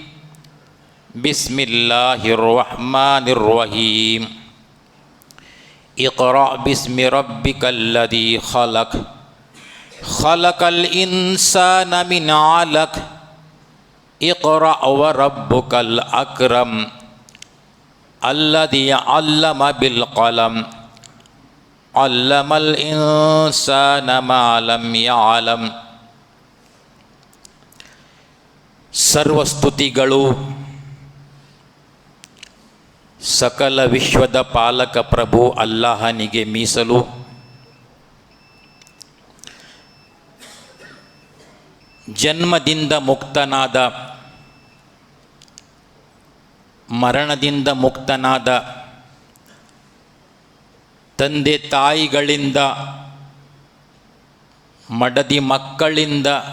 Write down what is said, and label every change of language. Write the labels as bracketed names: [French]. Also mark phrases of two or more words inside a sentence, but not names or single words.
[Arabic] بسم الله الرحمن الرحيم اقرأ باسم ربك الذي خلق خلق الإنسان من علق اقرأ وربك الأكرم الذي علم بالقلم علم الإنسان ما لم يعلم. [Kannada] ಸರ್ವಸ್ತುತಿಗಳು ಸಕಲ ವಿಶ್ವದ ಪಾಲಕ ಪ್ರಭು ಅಲ್ಲಾಹನಿಗೆ ಮೀಸಲು. ಜನ್ಮದಿಂದ ಮುಕ್ತನಾದ, ಮರಣದಿಂದ ಮುಕ್ತನಾದ, ತಂದೆ ತಾಯಿಗಳಿಂದ, ಮಡದಿ ಮಕ್ಕಳಿಂದ